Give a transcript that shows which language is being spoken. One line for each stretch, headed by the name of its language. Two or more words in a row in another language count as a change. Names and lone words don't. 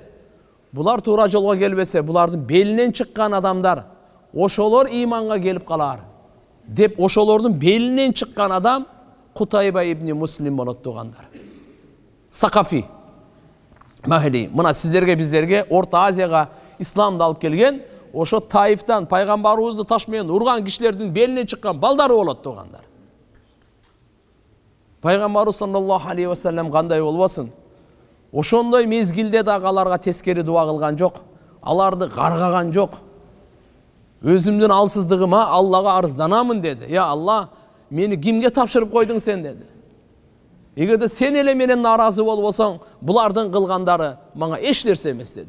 Kyrgyz: Булар туура жолго келбесе, булардын белинен чыккан адамдар ошолор иманга келип калар деп, ошолордун белинен чыккан адам Кутайба ибн Муслим болот тугандар. Сакафи, Махди, мына сиздерге, биздерге Орта Азияга исламды алып келген, ошо Таифтан пайгамбарыбызды таш менен урган кишилердин белинен чыккан балдары болот тугандар. Пайгамбарыбыз
Arabic: صلى الله عليه وسلم
Kyrgyz: кандай болбосун? Ошондой мезгилде дагы аларга тескери дуа кылган жок, аларды каргаган жок. Өзүмдүн алсыздыгыма Аллага арызданамын деди. Я Алла, мени кимге тапшырып койдуң сен деди. Эгерде сен эле менен наразы болбосоң, булардын кылгандары мага эч нерсе эмес деди.